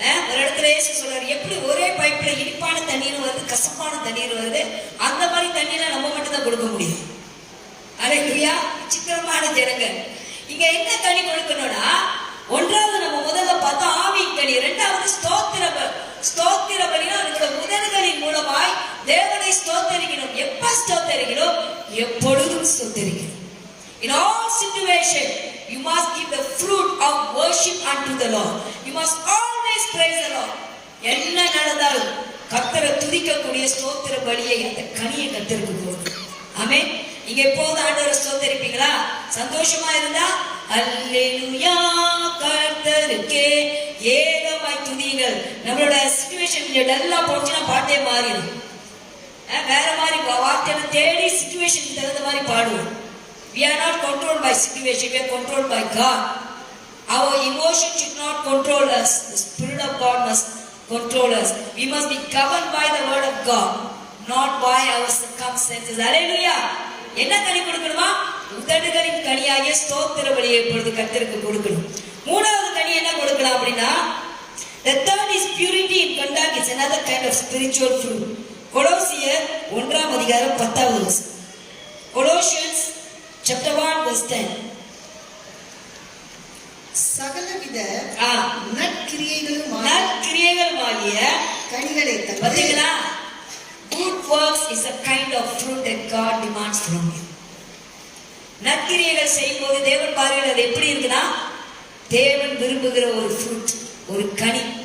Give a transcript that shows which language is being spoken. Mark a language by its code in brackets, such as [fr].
[ta] ஒரு இடத்துல இயேசு சொல்றாரு, எப்படி ஒரே பைப்ல இனிப்பான தண்ணீர் வருது, கசப்பான தண்ணீர் வருது, அந்த மாதிரி தண்ணீரை நம்ம மட்டும் தான் கொடுக்க முடியும். அல்லேலூயா. விசித்திரமான ஜனங்கள். இங்க என்ன கனி கொடுக்கணும்னா, ஒன்றாவது நம்ம முதல்ல பார்த்தோம் ஆவியின் கனி, இரண்டாவது ஸ்தோத்திர ஸ்தோத்திர பலினா நம்முடைய உதடுகளின் மூலமாய் தேவனை ஸ்தோத்தரிக்கணும். எப்ப ஸ்தோத்தரிக்கணும்? எப்பொழுதும் ஸ்தோத்தரிக்கணும். [en] In all situation you must give the fruit of worship unto the Lord. You must always praise the Lord. [ta] என்ன நடந்தாலும் கர்த்தரை துதிக்கக்கூடிய ஸ்தோத்திர பலியை, அந்த கனியை கர்த்தருக்கு கொடுங்க. ஆமென். நீங்க எப்போது ஆண்டவரை ஸ்தோத்தரிப்பீங்களா? சந்தோஷமா இருந்தா அல்லேலூயா கர்த்தருக்கே ஏகமாய் துதியுங்கள். நம்மளோட சிச்சுவேஷன் டல்லா போச்சுன்னா பாட்டே மாறிடும். வேற மாதிரி வார்த்தையை தேடி சிச்சுவேஷனுக்கு தகுந்த மாதிரி பாடுவோம். [en] We are not controlled by situation, we are controlled by God. Our emotion should not control us. The Spirit of God must control us. We must be governed by the word of God, not by our circumstances. [ta] Hallelujah. என்ன கனி கொடுக்கணுமா? உதடுகளின் கனியாகிய ஸ்தோத்திர பலியை இப்பொழுது கர்த்தருக்கு கொடுக்கணும். மூணாவது கனி என்ன கொடுக்கலாம் அப்படின்னா, [en] the third is purity in conduct. It's another kind of spiritual fruit. கொலோசியர் 1:10. Colossians chapter 1 verse 10. [ta] சகலவித நற்கிரியைகளுமாகிய கனிகளை தந்து. பாத்தீங்களா? [en] Good works is a kind of fruit that God demands from you. [ta] நற்கிரியைகள் செய்யும்போது தேவன் பாருங்கள் அது எப்படி இருக்குன்னா, தேவன் விரும்புகிற ஒரு ஃப்ரூட், ஒரு கனி.